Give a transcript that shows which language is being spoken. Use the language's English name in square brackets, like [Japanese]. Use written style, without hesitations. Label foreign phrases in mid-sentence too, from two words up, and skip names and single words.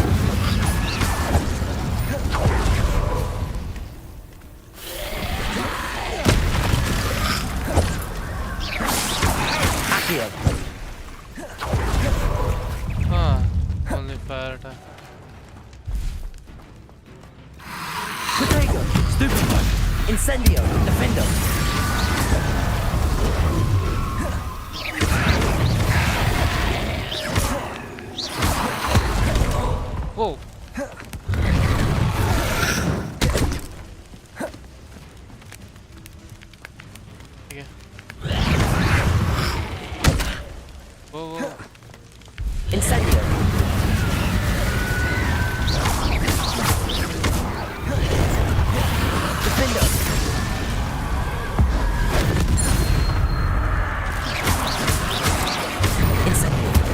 [English] Accio. only fire attack. Protego. Stupefy. Incendio. Defender. Whoa. Okay. Whoa. Incendio. Defender. Incendio.